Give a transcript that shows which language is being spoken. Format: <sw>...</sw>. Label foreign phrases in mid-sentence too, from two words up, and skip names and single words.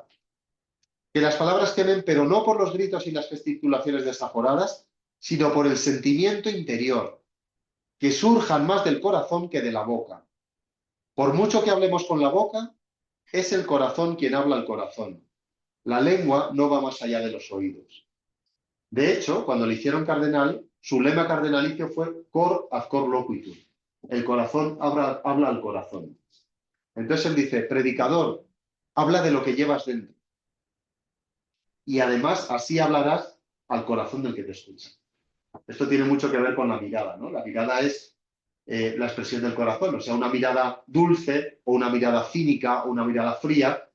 <es>Que las palabras quemen, pero no por los gritos y las gesticulaciones desaforadas, sino por el sentimiento interior, que surjan más del corazón que de la boca. Por mucho que hablemos con la boca, es el corazón quien habla al corazón. La lengua no va más allá de los oídos. De hecho, cuando le hicieron cardenal, su lema cardenalicio fue</es> <la>cor ad cor loquitur.</la> <es>El corazón habla al corazón. Entonces él dice, predicador, habla de lo que llevas dentro. Y además así hablarás al corazón del que te escucha. Esto tiene mucho que ver con la mirada, ¿no? La mirada es la expresión del corazón, o sea, una mirada dulce o una mirada cínica o una mirada fría.</es>